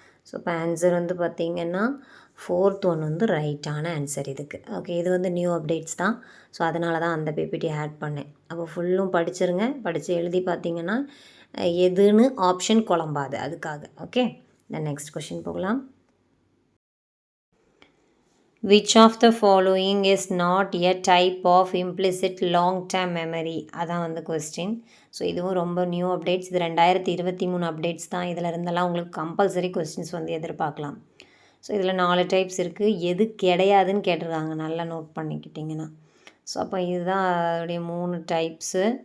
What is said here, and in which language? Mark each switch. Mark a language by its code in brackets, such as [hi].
[ta] So இப்போ answer வந்து பார்த்திங்கன்னா 4th ஒன் வந்து ரைட்டான ஆன்சர் இதுக்கு. ஓகே. இது வந்து நியூ அப்டேட்ஸ் தான். ஸோ அதனால தான் அந்த பிபிடி ஆட் பண்ணேன். அப்போ ஃபுல்லும் படிச்சிருங்க. படித்து எழுதி பார்த்திங்கன்னா எதுன்னு ஆப்ஷன் குழம்பாது அதுக்காக. ஓகே. தென் நெக்ஸ்ட் கொஷின் போகலாம். [en] Which of the following is not a type of implicit long term memory? [ta] அதான் வந்து கொஸ்டின். ஸோ இதுவும் ரொம்ப நியூ அப்டேட்ஸ். இது 2023 அப்டேட்ஸ் தான். இதில் இருந்தெல்லாம் உங்களுக்கு கம்பல்சரி கொஸ்டின்ஸ் வந்து எதிர்பார்க்கலாம். ஸோ இதில் 4 டைப்ஸ் இருக்குது. எது கிடையாதுன்னு கேட்டிருக்காங்க, நல்லா நோட் பண்ணிக்கிட்டிங்கன்னா. ஸோ அப்போ இதுதான் அதோடைய 3 டைப்ஸு.